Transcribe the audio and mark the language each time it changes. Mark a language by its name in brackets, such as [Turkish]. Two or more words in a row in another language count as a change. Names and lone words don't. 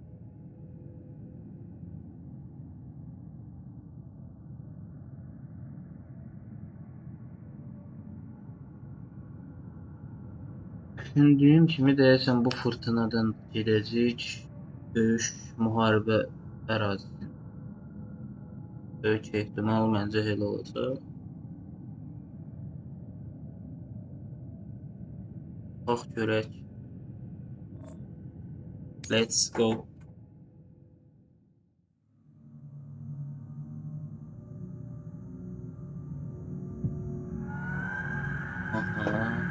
[Azerbaijani] Düşündüğüm kimi deyəsən bu fırtınadan gedəcək döyüş müharibə ərazisi. Böyük ehtimal məncə elə olacaq. Bax görək. [English] Let's go. Aha.